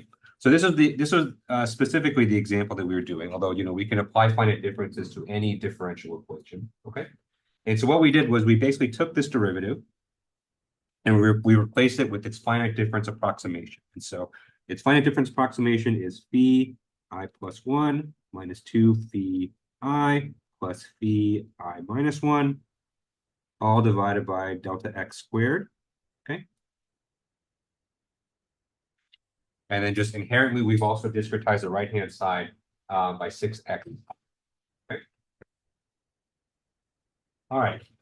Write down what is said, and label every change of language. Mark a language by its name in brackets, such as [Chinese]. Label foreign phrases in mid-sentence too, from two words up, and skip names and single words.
[English] So this was specifically the example that we were doing, although we can apply finite differences to any differential equation, okay? And so what we did was we basically took this derivative and we replaced it with its finite difference approximation. And so its finite difference approximation is phi I plus 1 minus 2 phi I plus phi I minus 1, all divided by delta x squared, okay? And then just inherently, we've also discretized the right-hand side by 6x. Okay. All right.